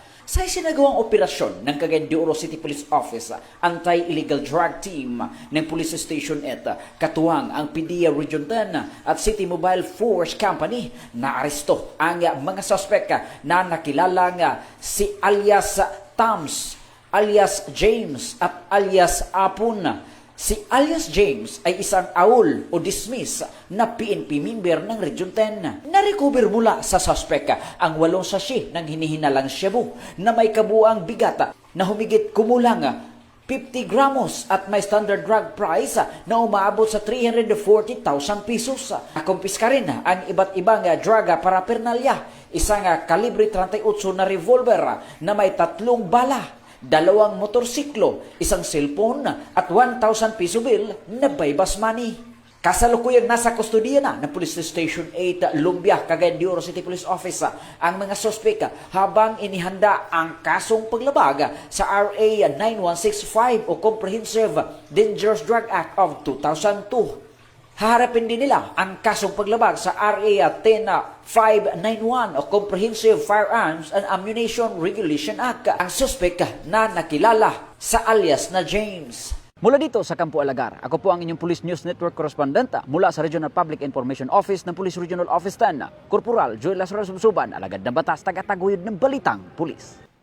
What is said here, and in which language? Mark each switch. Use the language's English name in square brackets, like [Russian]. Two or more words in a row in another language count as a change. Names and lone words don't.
[Filipino] Sa isinagawang operasyon ng Cagayan de Oro City Police Office, Anti-Illegal Drug Team ng Police Station 8, katuwang ang PDEA Region 10 at City Mobile Force Company, naaresto ang mga suspect na nakilalang si alias Tams, alias James at alias Apun. Si alias James ay isang aul o dismiss na PNP member ng Region 10. Narecover mula sa suspect ang 8 sachet ng hinihinalang shabu na may kabuang bigat na humigit kumulang 50 gramos at may [English] standard drug price [Filipino] na umaabot sa 340,000 pesos. Nakumpiska rin ang iba't ibang [English] drug paraphernalia, [Filipino] isang kalibre 38 na revolver na may 3 bala, 2 motorsiklo, 1 cellphone at 1,000 piso bill na [English] buy-bust money. [Filipino] Kasalukuyang nasa kustodiya na ng Police Station 8 Lumbia, Cagayan de Oro City Police Office ang mga suspek habang inihanda ang kasong paglabag sa RA 9165 o Comprehensive Dangerous Drug Act of 2002. Haharapin din nila ang kasong paglabag sa RA 10591 o Comprehensive Firearms and Ammunition Regulation Act. Ang suspek na nakilala sa alias na James. Mula dito sa Campo Alagar, ako po ang inyong Police News Network correspondent mula sa Regional Public Information Office ng Police Regional Office 10, Corporal Joel Lazaro Subsuban, alagad ng batas, tagataguyod ng balitang pulis.